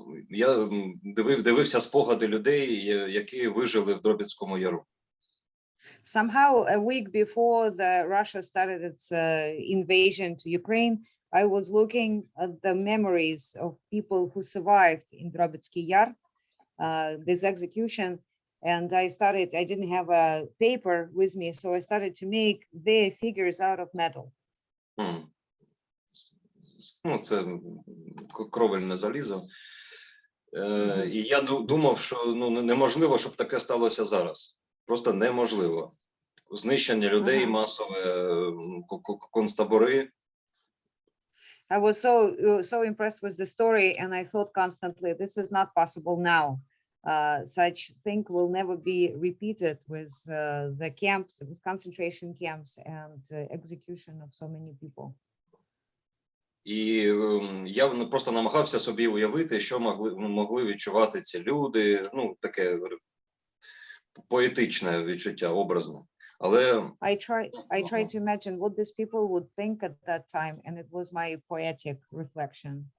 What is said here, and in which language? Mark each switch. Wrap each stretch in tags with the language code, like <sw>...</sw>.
<uk>Я дивився спогади людей, які вижили в Дробицькому Яру.</uk> <en>Somehow, a week before Russia started its invasion to Ukraine, I was looking at the memories of people who survived in Drobitsky Yar, this execution, And I didn't have a paper with me, so I started to make their figures out of metal.</en> <uk>Ну, це кровельне залізо. І я думав, що ну, неможливо, щоб таке сталося зараз. Просто неможливо. Знищення людей масове, концтабори.</uk> <en>I was so impressed with the story, and I thought constantly, this is not possible now. Such thing will never be repeated with the camps, with concentration camps, and execution of so many people.</en> <uk>І я просто намагався собі уявити, що могли відчувати ці люди. Ну, таке поетичне відчуття, образне. Але</uk> <en>I tried to imagine what these people would think at that time, and it was my poetic reflection.</en>